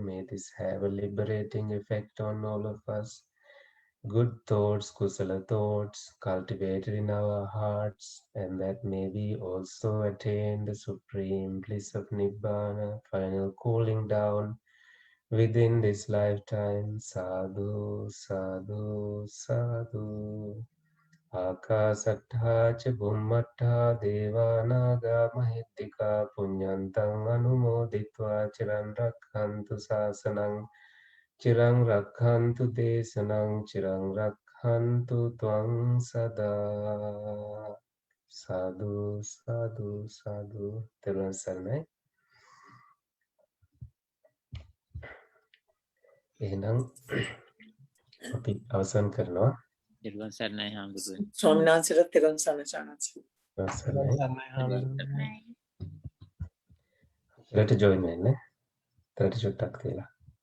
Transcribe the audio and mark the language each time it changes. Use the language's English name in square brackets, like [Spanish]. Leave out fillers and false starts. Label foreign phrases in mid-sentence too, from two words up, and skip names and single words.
[English] May this have a liberating effect on all of us. Good thoughts, kusala thoughts, cultivated in our hearts, and that may we also attain the supreme bliss of Nibbana, final cooling down within this lifetime. [Pali] Sadhu, sadhu, sadhu. Akasattha cha bhummattha devanaga mahittika punyantang anumoditva chiran rakhantu sasanang chirang rakhantu desanang chirang rakhantu tvang sada. Sadhu, sadhu, sadhu. [Sinhala] තෙරුවන් සරණයි. එහෙනම් අපි අවසන් කරනවා. Irwan Sarnai Hamdurun. ස්වාමිනාන්සේට තෙරුවන් සරණයි සානන්සි. අවසන්යි. [English] Right. [Sinhala] රට ජොයින් වෙන්න. 30 චුට්ටක් තියලා.